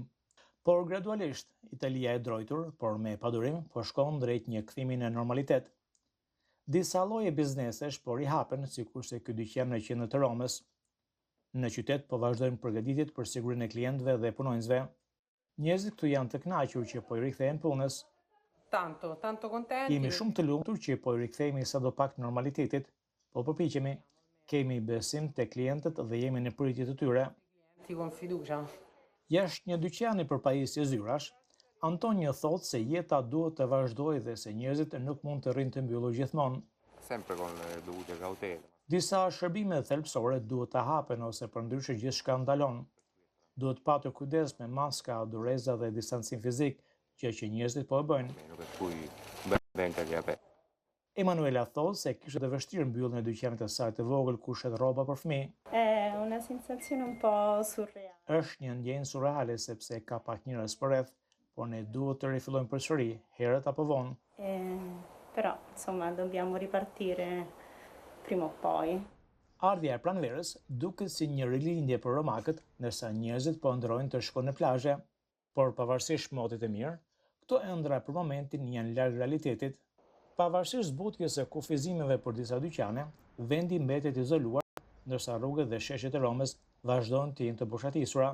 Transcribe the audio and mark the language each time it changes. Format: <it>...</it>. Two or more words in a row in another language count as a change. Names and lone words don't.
<sq>Por gradualisht, Italia e drojtur, por me padurim, po shkon drejt një kthimi në normalitet. Disa lloje biznesesh po rihapen, sikurse ky dyqan në qendër të Romës. Në qytet po vazhdojnë përgatitjet për sigurinë e klientëve dhe punonjësve. Njerëzit këtu janë të kënaqur që po i rikthehen punës.</sq> <it>Tanto contenti.</it> <sq>Jemi shumë të lumtur që po i rikthehemi sadopak normalitetit, po përpiqemi, kemi besim te klientët dhe jemi në pritje të tyre.</sq> <it>Con fiducia.</it> <sq>Jashtë një dyqani për pajisje zyrash, Antonio thotë se jeta duhet të vazhdojë dhe se njerëzit nuk mund të rrinë të mbyllur gjithmonë.</sq> <it>Sempre con le dovute cautele.</it> <sq>Disa shërbime thelbësore duhet të hapen ose përndryshe gjithçka ndalon. Duhet patur kujdes me maska, dureza dhe distancim fizik, që njerëzit po e bëjnë. Emanuela thotë se kishte të vështirë mbylljen e dyqanit të saj të vogël ku shet rroba për fëmijë.</sq> <it>È una sensazione un po' surreale.</it> <sq>Është një ndjenjë surreale sepse ka pak njerëz përreth, por ne duhet të rifillojmë përsëri, herët apo vonë.</sq> <it>Però, insomma, dobbiamo ripartire prima o poi.</it> <sq>Ardhja e pranverës duket si një rilindje për romakët, ndërsa njerëzit po ndrojnë të shkojnë në plazhe, por pavarësisht motit të mirë, këto ëndra për momentin janë larg realitetit. Pavarësisht zbutjes së kufizimeve për disa dyqane, vendi mbetet izoluar, ndërsa rrugët dhe sheshet e Romës vazhdojnë të jenë të boshatisura.</sq>